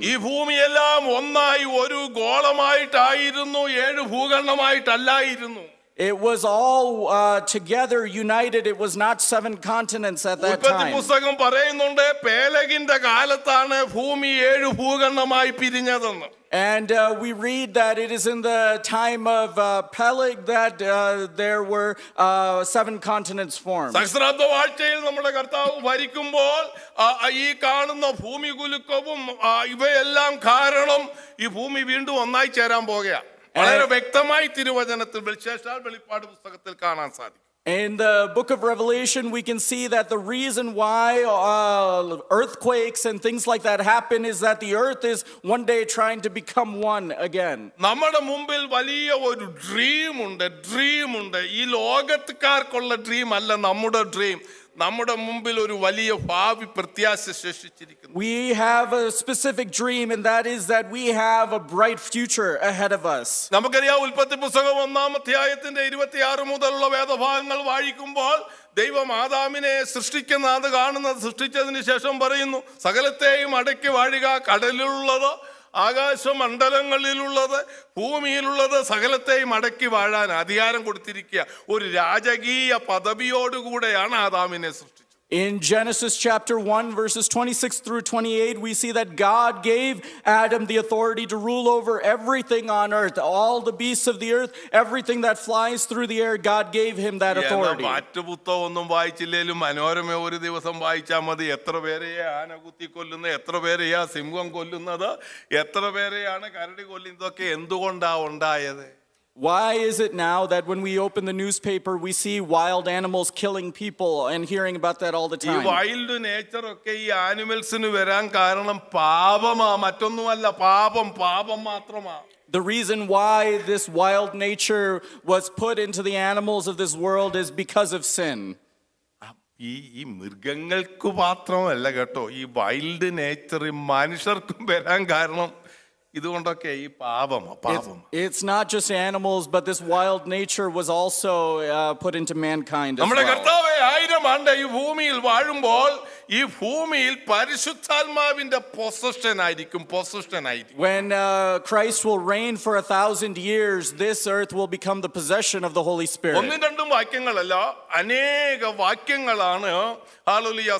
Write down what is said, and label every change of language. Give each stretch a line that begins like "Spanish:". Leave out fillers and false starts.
Malayalam: ഈ ഭൂമിയെല്ലാം ഒന്നായി ഒരു ഗോളമായിട്ടായിരുന്നു, 7 ഭൂഖണ്ഡമായിട്ടല്ലായിരുന്നു.
English: It was all together united. It was not 7 continents at that
Malayalam: ഉൽപ്പത്തി
English: time.
Malayalam: പുസ്തകം പറയുന്നുണ്ട് പേലഗിന്റെ കാലത്താണ് ഭൂമി 7 ഭൂഖണ്ഡമായി പിരിഞ്ഞതെന്ന്.
English: And we read that it is in the time of Peleg that there were 7 continents formed.
Malayalam: സഹസ്രാബ്ദ വാഴ്ചയിൽ നമ്മുടെ കർത്താവ് ഭരിക്കുമ്പോൾ ഈ കാണുന്ന ഭൂമി കുലുക്കവും ഇവയെല്ലാം കാരണം ഈ ഭൂമി വീണ്ടും ഒന്നായി ചേരാൻ പോകുകയാണ്. വളരെ വ്യക്തമായി തിരുവചനത്തിൽ വെളിപ്പാട് പുസ്തകത്തിൽ കാണാൻ സാധിക്കും.
English: In the book of Revelation, we can see that the reason why earthquakes and things like that happen is that the earth is one day trying to become one again.
Malayalam: നമ്മുടെ മുമ്പിൽ വലിയ ഒരു ഡ്രീം ഉണ്ട്. ഈ ലോകത്തുകാർക്കുള്ള dream അല്ല നമ്മുടെ dream. നമ്മുടെ മുമ്പിൽ ഒരു വലിയ ഭാവി പ്രത്യാശ ശേഷിച്ചിരിക്കുന്നു.
English: We have a specific dream, and that is that we have a bright future ahead of us.
Malayalam: നമുക്കറിയാം ഉൽപ്പത്തി പുസ്തകം 1-ാം അധ്യായത്തിന്റെ 26 മുതലുള്ള വേദഭാഗങ്ങൾ വായിക്കുമ്പോൾ ദൈവം ആദാമിനെ സൃഷ്ടിക്കുന്നത് കാണുന്നത്, സൃഷ്ടിച്ചതിന് ശേഷം പറയുന്നു സകലത്തെയും അടക്കി വാഴുക, കടലിലുള്ളത്, ആകാശമണ്ഡലങ്ങളിലുള്ളത്, ഭൂമിയിലുള്ളത് സകലത്തെയും അടക്കി വാഴാൻ അധികാരം കൊടുത്തിരിക്കുക. ഒരു രാജകീയ പദവിയോടുകൂടെയാണ് ആദാമിനെ സൃഷ്ടിച്ചത്.
English: In Genesis chapter 1, verses 26 through 28, we see that God gave Adam the authority to rule over everything on earth, all the beasts of the earth, everything that flies through the air. God gave him that authority.
Malayalam: മറ്റു പുസ്തകം ഒന്നും വായിച്ചില്ലേലും മനോരമ ഒരു ദിവസം വായിച്ചാൽ മതി. എത്ര പേരെയാ ആന കുത്തി കൊല്ലുന്നത്, എത്ര പേരെയാ സിംഹം കൊല്ലുന്നത്, എത്ര പേരെയാണ് കരടി കൊല്ലുന്നത്, ഇതൊക്കെ എന്തുകൊണ്ടാ ഉണ്ടായത്?
English: Why is it now that when we open the newspaper, we see wild animals killing people and hearing about that all the
Malayalam: ഈ
English: time? Wild nature
Malayalam: ഒക്കെ ഈ ആനിമൽസിന് വരാൻ കാരണം പാപമാ, മറ്റൊന്നുമല്ല. പാപം മാത്രമാ.
English: The reason why this wild nature was put into the animals of this world is because of sin.
Malayalam: ഈ മൃഗങ്ങൾക്ക് മാത്രമല്ല കേട്ടോ, ഈ
English: wild nature
Malayalam: മനുഷ്യർക്കും വരാൻ കാരണം ഇതുകൊണ്ടൊക്കെ ഈ പാപം.
English: It's not just animals, but this wild nature was also put into mankind as
Malayalam: നമ്മുടെ
English: well.
Malayalam: കർത്താവേ 1000 ആണ്ട് ഈ ഭൂമിയിൽ വാഴുമ്പോൾ ഈ ഭൂമിയിൽ പരിശുദ്ധാത്മാവിന്റെ പൊസഷൻ ആയിരിക്കും.
English: When Christ will reign for 1000 years, this earth will become the possession of the Holy Spirit.
Malayalam: ഒന്നും രണ്ടും വാക്യങ്ങളല്ല, അനേക വാക്യങ്ങളാണ്. ഹല്ലേലൂയ.